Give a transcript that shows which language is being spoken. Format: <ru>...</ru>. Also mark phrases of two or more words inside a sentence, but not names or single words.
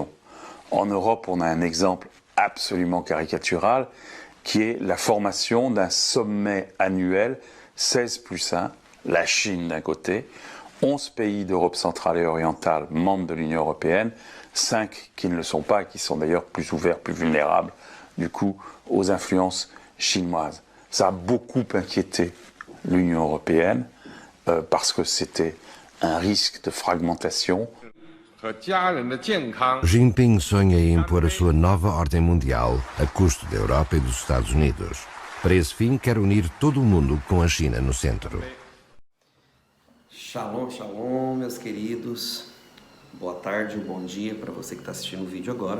<fr>En Europe, on a un exemple absolument caricatural qui est la formation d'un sommet annuel 16+1, la Chine d'un côté, 11 pays d'Europe centrale et orientale membres de l'Union européenne, 5 qui ne le sont pas et qui sont d'ailleurs plus ouverts, plus vulnérables du coup aux influences chinoises. Ça a beaucoup inquiété l'Union européenne parce que c'était un risque de fragmentation.</fr> <pt>Jinping sonha em impor a sua nova ordem mundial a custo da Europa e dos Estados Unidos. Para esse fim, quer unir todo o mundo com a China no centro.</pt> <he>Shalom, shalom,</he> <pt>meus queridos. Boa tarde, bom dia para você que está assistindo o vídeo agora.</pt>